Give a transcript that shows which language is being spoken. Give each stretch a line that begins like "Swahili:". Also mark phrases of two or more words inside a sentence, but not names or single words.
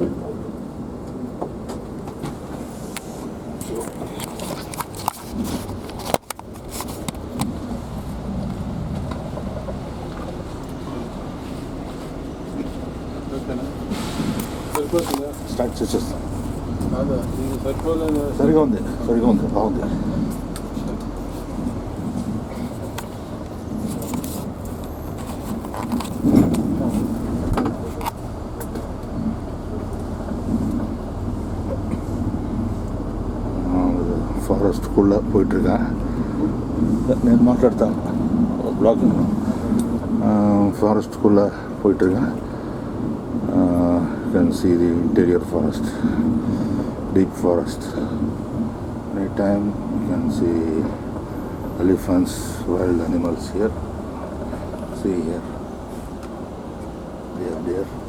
Telugu: సరిపోతుందా? స్టార్ట్ చేసేస్తాను. కాదా ఇది సరిపోలేదు. సరిగా ఉంది బాగుంది.
Tamil: ஃபாரஸ்ட்டுக்குள்ளே போயிட்டுருக்கேன்.
Telugu: నేను మాట్లాడతాను బ్లాగింగ్.
Tamil: ஃபாரஸ்ட்டுக்குள்ளே போயிட்டுருக்கேன்.
English: You can see the interior forest, deep forest. Anytime you can see elephants, wild animals here. See here, they are there.